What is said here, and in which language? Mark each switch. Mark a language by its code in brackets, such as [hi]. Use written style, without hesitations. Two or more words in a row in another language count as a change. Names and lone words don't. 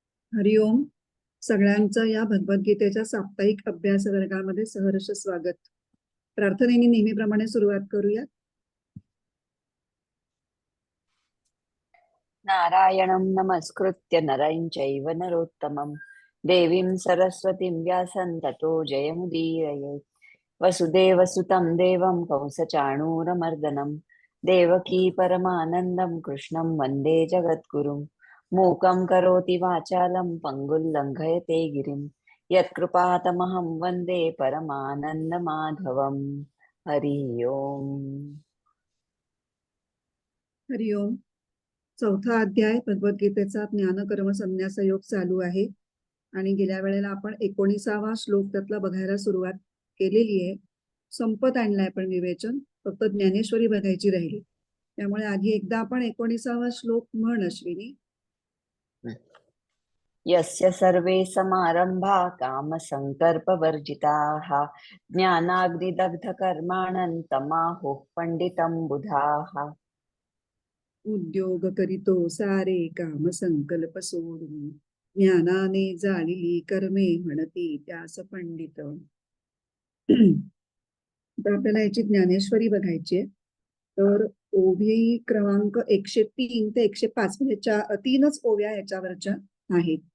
[mr] हरिओम. सगळ्यांचं या भगवद्गीतेच्या साप्ताहिक अभ्यास वर्गामध्ये सहर्ष स्वागत. प्रार्थनेने नेहमीप्रमाणे सुरुवात करूया. [sa] नारायणं नमस्कृत्य नरं चैव नरोत्तमं देवीं सरस्वतीं व्यासं ततो जयमुदीरयेत्। वसुदेवसुतं देवं कंसचाणूरमर्दनं देवकी परमानन्दं कृष्णं वन्दे जगद्गुरुं। मूकं करोति वाचालं पङ्गुं लङ्घयते गिरिं यत्कृपातमहं वन्दे परमानन्दमाधवम्। हरि ओम्। [mr] हरिओम. चौथा अध्याय भगवद्गीतेचा ज्ञानकर्म संन्यास योग चालू आहे आणि गेल्या वेळेला आपण 19वा श्लोक त्यातला बघायला सुरुवात केलेली आहे. संपत आणलाय पण विवेचन, फक्त ज्ञानेश्वरी बघायची राहिली. त्यामुळे आधी एकदा आपण 19वा श्लोक म्हण अश्विनी. [sa] यस्य सर्वे समारंभा कामसङ्कल्पवर्जिताः ज्ञानाग्निदग्धकर्माणं तमाहुः पंडितं बुधाः। [mr] उद्योग करीतो सारे काम संकल्प सोडून ज्ञानाने जाळली कर्मे म्हणती त्यास पंडित. तर आपल्याला याची ज्ञानेश्वरी बघायची आहे. तर ओवी क्रमांक 103 ते 105 म्हणजे 3च ओव्या याच्यावरच्या आहेत.